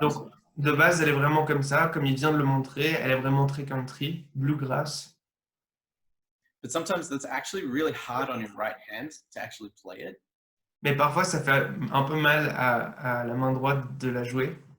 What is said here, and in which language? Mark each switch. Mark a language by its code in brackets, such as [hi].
[fr] Donc de base, elle est vraiment comme ça, comme il vient de le montrer, elle est vraiment très country, bluegrass. [en] But sometimes that's actually really hard on your right hand to actually play it. [fr] Mais parfois, ça fait un peu mal à la main droite de la jouer.